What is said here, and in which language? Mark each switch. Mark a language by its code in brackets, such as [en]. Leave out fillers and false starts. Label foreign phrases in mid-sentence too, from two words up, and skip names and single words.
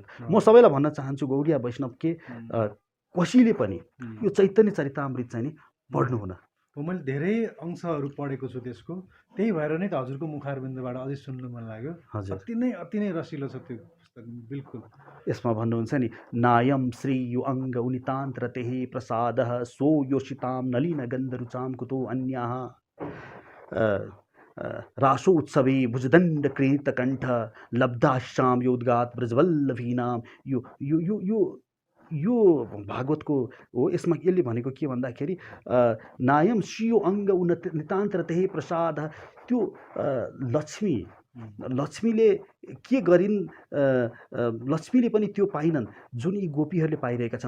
[ne] म सबैलाई भन्न चाहन्छु गौडिया वैष्णव के कसैले पनि यो चैतन्य चरितामृत चाहिँ नि पढ्नु हुन। मैले धेरै अंशहरू पढेको छु त्यसको, त्यही भएर नै त हजुरको मुखारबिन्दबाट अझै सुन्नु मन लाग्यो। हजुर, अति नै रसिलो छ त्यो पुस्तक, बिल्कुल। यसमा भन्नुहुन्छ नि [sa] नायम श्री यु अङ्ग उनितान्तरतेहि प्रसादः सो योषितां नलिन गन्धरुचां कुतो अन्याः रासो उत्सवे भुजदण्ड कृतकण्ठ लब्धाश्याम योद्गात् ब्रजवल्लभीनां। [ne] यो भागवतको हो। यसमा यसले भनेको के भन्दाखेरि [sa] नायम श्रीयो अङ्ग नितान्तरतेहि प्रसाद, [ne] त्यो लक्ष्मीले के गरिन्, लक्ष्मीले पनि त्यो पाइनन् जुन यी गोपीहरूले पाइरहेका छन्।